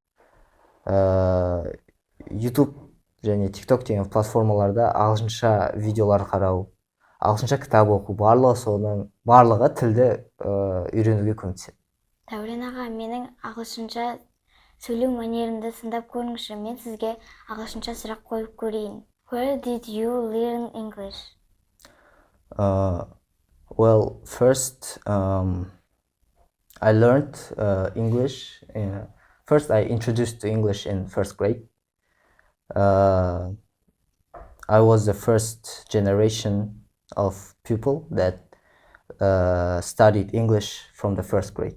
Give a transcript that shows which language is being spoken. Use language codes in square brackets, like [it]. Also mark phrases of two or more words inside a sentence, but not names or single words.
[kk] YouTube және TikTok деген платформаларда ағылшынша видеолар қарау, ағылшынша кітап оқу, барлығы тілді үйренуге көмектеседі. Дәурен аға, менің ағылшынша сөйлеу манерімді сындап көріңізші, мен сізге ағылшынша сұрақ қойып көрейін. [en] Where did you learn English? Well, first I learned English. First I introduced to English in first grade. I was the first generation of people that studied English from the first grade.